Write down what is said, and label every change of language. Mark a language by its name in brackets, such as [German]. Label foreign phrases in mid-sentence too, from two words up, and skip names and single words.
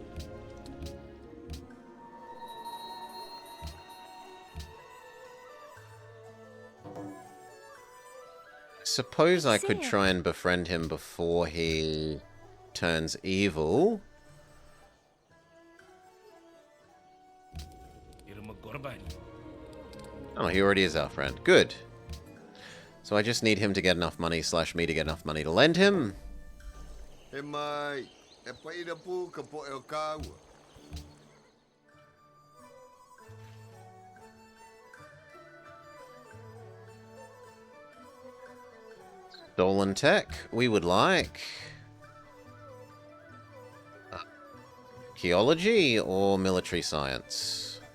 [English] Suppose I could try and befriend him before he turns evil. Oh, he already is our friend. Good. So I just need him to get enough money / me to get enough money to lend him. Hey, mai, e pai da pu ka po e o ka ua. Stolen tech, we would like. Archaeology or military science?